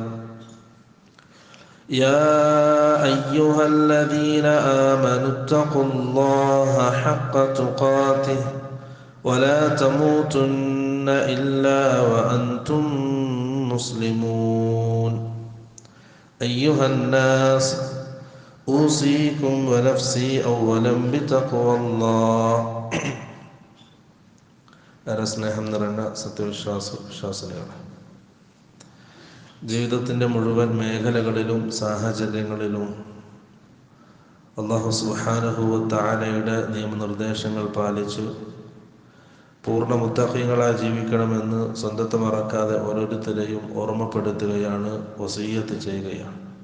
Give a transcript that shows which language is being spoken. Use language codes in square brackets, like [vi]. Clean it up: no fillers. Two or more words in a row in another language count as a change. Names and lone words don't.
[ar] يا أيها الذين آمنوا اتقوا الله حق تقاته ولا تموتن إلا وأنتم مسلمون أيها الناس أوصيكم ونفسي أولا بتقوى الله [ml] സ്നേഹം നിറഞ്ഞ സത്യവിശ്വാസികളാണ്. ജീവിതത്തിൻ്റെ മുഴുവൻ മേഖലകളിലും സാഹചര്യങ്ങളിലും [ar] الله سبحانه وتعالى [ml] നിയമനിർദ്ദേശങ്ങൾ പാലിച്ച് പൂർണ്ണ മുത്തഖീങ്ങളായി ജീവിക്കണമെന്ന് സ്വന്തത്തെ മറക്കാതെ ഓരോരുത്തരെയും ഓർമ്മപ്പെടുത്തുകയാണ്, വസിയ്യത്ത് ചെയ്യുകയാണ്.